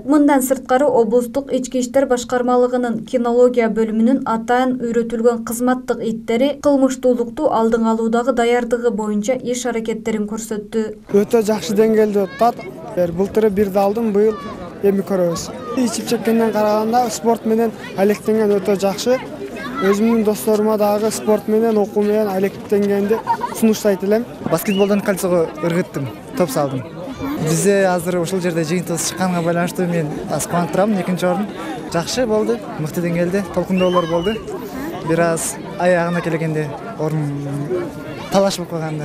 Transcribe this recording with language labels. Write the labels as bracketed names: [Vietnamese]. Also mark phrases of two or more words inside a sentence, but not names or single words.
[Kyrgyz] Мындан сырткары облустук ички иштер башкармалыгынын кинология бөлүмүнүн атайын үйрөтүлгөн кызматтык иттери кылмыштуулукту алдын алуудагы даярдыгы боюнча иш аракеттерин көрсөттү. Өтө жакшы деңгээлде өтүп атат. Былтыр бирди алдым, быйыл эми көрөбүз. Ичип чеккенден караганда спорт менен алектенген өтө жакшы. Өзүмдүн досторума дагы спорт менен, окуу менен алектенгенди сунуштайт элем. Баскетболдон кольцого ыргыттым, топ салдым. Бизде азыр ошол жерде жыйынтыгыбыз чыкканга байланыштуу мен кубанып турам, экинчи орун. Жакшы болду, мыкты деңгээлде, толкундоолор болду. Бир аз аягына келгенде орун талаш болуп калганда.